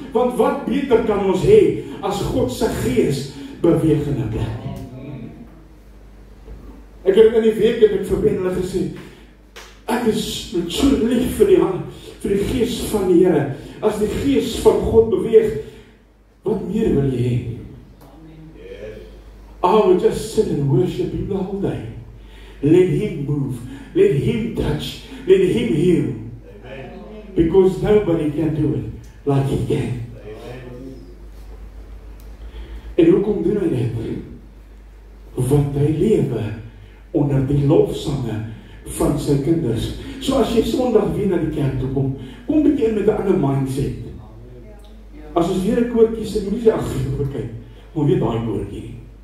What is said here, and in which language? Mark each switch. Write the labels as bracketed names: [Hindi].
[Afrikaans] Want wat beter kan ons hê as God se Gees beweeg in 'n plek? Ek het in die week het ek vir hulle gesê, ek is met so lief vir die Gees van die Here. As die Gees van God beweeg, wat meer wil jy hê? [English] I will just sit and worship Him the whole day. Let Him move. Let Him touch. Let Him heal. Amen. Because nobody can do it like He can. Amen. [Afrikaans] En hoekom doen hy dit? Want hy lewe onder die lofsange van sy kinders. So as jy Sondag weer na die kerk toe kom bietjie in met 'n ander mindset. As ons weer 'n koortjie sing, moenie sê, ag, kyk, maar weet daai koortjie nie.